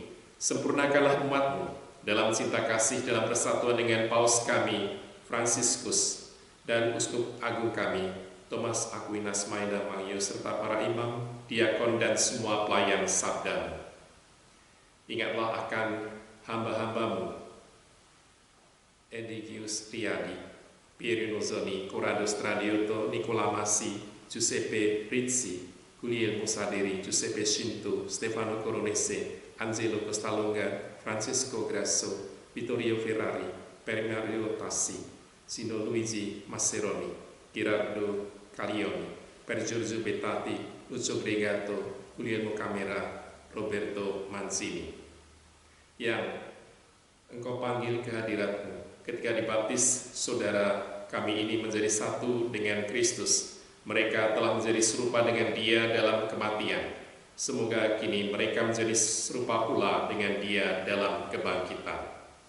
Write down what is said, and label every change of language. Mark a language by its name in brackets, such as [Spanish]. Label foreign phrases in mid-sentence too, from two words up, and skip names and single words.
[Indonesian] Sempurnakanlah umat-Mu dalam cinta kasih dalam persatuan dengan Paus kami, Fransiskus, dan Uskup Agung kami, Thomas Aquinas Maeda Magyo, serta para imam, diakon, dan semua pelayan sabda-Mu. Ingatlah akan hamba-hamba-Mu, Edigius Riyadi, Pierino Zoni, Corrado Stradioto, Nicola Masi, Giuseppe Rizzi, Guglielmo Musaderi, Giuseppe Scinto, Stefano Coronese, Angelo Costalonga, Francesco Grasso, Vittorio Ferrari, Mario Tassi, Sino Luigi Masseroni, Gerardo Calioni, Per Giorgio Bettati, Lucio Bregato, Guglielmo Camera, Roberto Mancini, yang Engkau panggil ke hadirat-Mu ketika dibaptis saudara kami ini menjadi satu dengan Kristus. Mereka telah menjadi serupa dengan Dia dalam kematian. Semoga kini mereka menjadi serupa pula dengan Dia dalam kebangkitan.